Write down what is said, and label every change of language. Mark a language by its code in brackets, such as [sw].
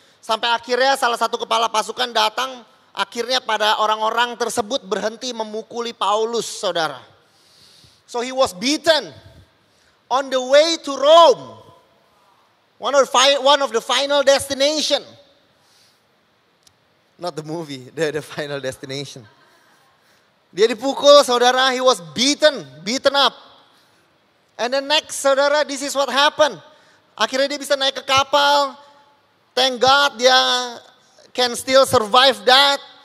[id] Sampai akhirnya salah satu kepala pasukan datang, akhirnya pada orang-orang tersebut berhenti memukuli Paulus, saudara. [en] So he was beaten on the way to Rome. One of the final destination. Not the movie, the final destination. [id] Dia dipukul, saudara, [en] he was beaten up. And then next, saudara, this is what happened. [id] Akhirnya dia bisa naik ke kapal. [en] Thank God dia can still survive that.